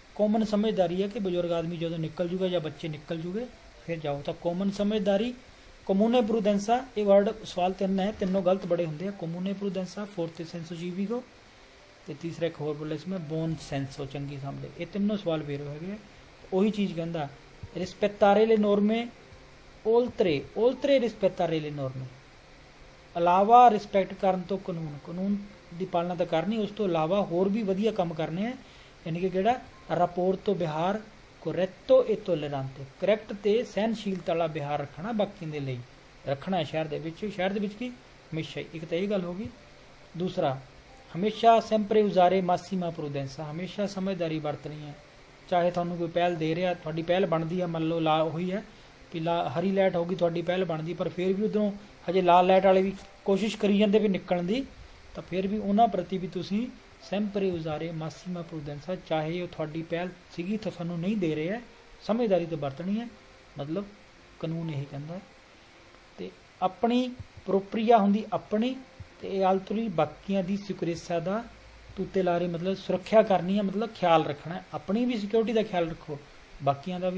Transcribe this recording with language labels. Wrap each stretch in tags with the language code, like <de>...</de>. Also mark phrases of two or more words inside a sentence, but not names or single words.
<pa>ਕੋਮਨ ਸਮਝਦਾਰੀ ਹੈ ਕਿ ਬਜ਼ੁਰਗ ਆਦਮੀ ਜਦੋਂ ਨਿਕਲ ਜੂਗਾ ਜਾਂ ਬੱਚੇ ਨਿਕਲ ਜੂਗੇ ਫਿਰ ਜਾਓ, ਤਾਂ ਕੋਮਨ ਸਮਝਦਾਰੀ।</pa> <it>comune prudenza,</it> <pa>ਇਹ ਵਰਡ ਸਵਾਲ 3 ਹੈ, ਤਿੰਨੋਂ ਗਲਤ ਬੜੇ ਹੁੰਦੇ ਆ।</pa> <it>comune prudenza, forte senso civico,</it> <pa>ਤੇ ਤੀਸਰਾ ਇੱਕ ਹੋਰ ਬੋਲਿਆ ਸੀ ਮੈਂ</pa> <it>buon senso,</it> <pa>ਚੰਗੀ ਸਮਝ। ਇਹ ਤਿੰਨੋਂ ਸਵਾਲ ਫੇਰ ਹੈਗੇ। ਉਹੀ ਚੀਜ਼ ਕਹਿੰਦਾ</pa> <it>rispettare le norme oltre rispettare le norme,</it> <pa>ਇਲਾਵਾ ਰਿਸਪੈਕਟ ਕਰਨ ਤੋਂ ਕਾਨੂੰਨ ਦੀ ਪਾਲਣਾ ਤਾਂ ਕਰਨੀ, ਉਸ ਤੋਂ ਇਲਾਵਾ ਹੋਰ ਵੀ ਵਧੀਆ ਕੰਮ ਕਰਨੇ ਆ, ਯਾਨੀ ਕਿ ਕਿਹੜਾ ਰਾਪੋਰਟੋ ਵਿਹਾਰ</pa> <it>corretto e tollerante,</it> <pa>ਕਰੈਕਟ ਤੇ ਸਹਿਨਸ਼ੀਲਤਾ ਵਾਲਾ ਵਿਹਾਰ ਰੱਖਣਾ, ਬਾਕੀਆਂ ਦੇ ਲਈ ਰੱਖਣਾ ਸ਼ਹਿਰ ਦੇ ਵਿੱਚ ਕੀ ਹਮੇਸ਼ਾ ਹੀ। ਇੱਕ ਤਾਂ ਇਹ ਗੱਲ ਹੋ ਗਈ। ਦੂਸਰਾ ਹਮੇਸ਼ਾ</pa> <it>sempre usare massima prudenza,</it> <pa>ਹਮੇਸ਼ਾ ਸਮਝਦਾਰੀ ਵਰਤਣੀ ਹੈ, ਚਾਹੇ ਤੁਹਾਨੂੰ ਕੋਈ ਪਹਿਲ ਦੇ ਰਿਹਾ, ਤੁਹਾਡੀ ਪਹਿਲ ਬਣਦੀ ਹੈ, ਮੰਨ ਲਓ ਲਾ ਉਹੀ ਹੈ ਕਿ ਹਰੀ ਲਾਈਟ ਹੋਊਗੀ, ਤੁਹਾਡੀ ਪਹਿਲ ਬਣਦੀ, ਪਰ ਫਿਰ ਵੀ ਉਧਰੋਂ ਹਜੇ ਲਾਲ ਲਾਈਟ ਵਾਲੇ ਵੀ ਕੋਸ਼ਿਸ਼ ਕਰੀ ਜਾਂਦੇ ਵੀ ਨਿਕਲਣ ਦੀ, ਤਾਂ ਫਿਰ ਵੀ ਉਹਨਾਂ ਪ੍ਰਤੀ ਵੀ ਤੁਸੀਂ</pa> <it>sempre usare massima prudenza,</it> <pa>ਚਾਹੇ ਉਹ ਤੁਹਾਡੀ ਪਹਿਲ ਸੀਗੀ ਤਾਂ ਤੁਹਾਨੂੰ ਨਹੀਂ ਦੇ ਰਹੇ ਹੈ, ਸਮਝਦਾਰੀ ਤਾਂ ਵਰਤਣੀ ਹੈ, ਮਤਲਬ ਕਾਨੂੰਨ ਇਹ ਕਹਿੰਦਾ ਹੈ। ਤੇ ਆਪਣੀ ਪ੍ਰੋਪਰੀਆ ਹੁੰਦੀ ਆਪਣੀ, ਤੇ ਇਹ ਆਲਤਰੀ ਬਾਕੀਆਂ ਦੀ ਸਿਕਿਉਰਿਟੀ ਦਾ ਤੁਤੇਲਾਰੇ, ਮਤਲਬ ਸੁਰੱਖਿਆ ਕਰਨੀ ਹੈ, ਮਤਲਬ ਖਿਆਲ ਰੱਖਣਾ, ਆਪਣੀ ਵੀ ਸਿਕਿਉਰਿਟੀ ਦਾ ਖਿਆਲ ਰੱਖੋ, ਬਾਕੀਆਂ ਦਾ ਵੀ।</pa>